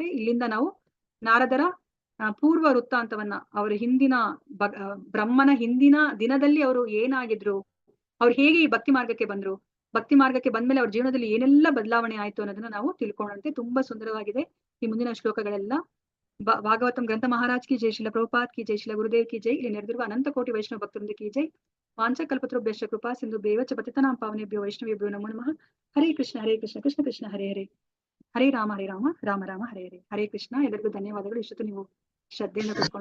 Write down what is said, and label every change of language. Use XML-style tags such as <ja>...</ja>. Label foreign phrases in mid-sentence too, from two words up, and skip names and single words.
<kn>ಇಲ್ಲಿಂದ ನಾವು ನಾರದರ ಪೂರ್ವ ವೃತ್ತಾಂತವನ್ನ, ಅವರ ಹಿಂದಿನ ಬ್ರಹ್ಮನ ಹಿಂದಿನ ದಿನದಲ್ಲಿ ಅವರು ಏನಾಗಿದ್ರು, ಅವ್ರು ಹೇಗೆ ಈ ಭಕ್ತಿ ಮಾರ್ಗಕ್ಕೆ ಬಂದ್ರು, ಭಕ್ತಿ ಮಾರ್ಗಕ್ಕೆ ಬಂದ್ಮೇಲೆ ಅವ್ರ ಜೀವನದಲ್ಲಿ ಏನೆಲ್ಲ ಬದಲಾವಣೆ ಆಯ್ತು ಅನ್ನೋದನ್ನ ನಾವು ತಿಳ್ಕೊಳ್ಳೋಣಂತೆ. ತುಂಬಾ ಸುಂದರವಾಗಿದೆ ಈ ಮುಂದಿನ ಶ್ಲೋಕಗಳೆಲ್ಲ.</kn> <hi>भागवतम् ग्रंथ महाराज की जय, श्रील प्रभुपाद की जय, श्रील गुरुदेव की जय.</hi> <kn>ಇಲ್ಲಿ ನೆರೆದಿರುವ ಅನಂತ ಕೋಟಿ ವೈಷ್ಣವ ಭಕ್ತರಿಂದ</kn> <hi>की जय.</hi> <sa>ವಾಂಚ ಕಲ್ಪತರುಭ್ಯಶ್ಚ ಕೃಪಾ ಸಿಂಧು ಬೇವಚ ಪತಿತನಾಂ ಪಾವನೇಭ್ಯೋ ವೈಷ್ಣವೇಭ್ಯೋ ನಮೋ ನಮಃ. ಹರೇ ಕೃಷ್ಣ ಕೃಷ್ಣ ಕೃಷ್ಣ ಹರೇ ಹರೇ, ಹರೇ ರಾಮ ರಾಮ ರಾಮ ಹರೇ ಹರೇ. ಹರೇ ಕೃಷ್ಣ.</sa> <kn>ಎಲ್ಲರಿಗೂ ಧನ್ಯವಾದಗಳು. ಇಷ್ಟೊತ್ತು ನೀವು ಶ್ರದ್ಧೆಯಿಂದ ಕೂತ್ಕೊಂಡು</kn>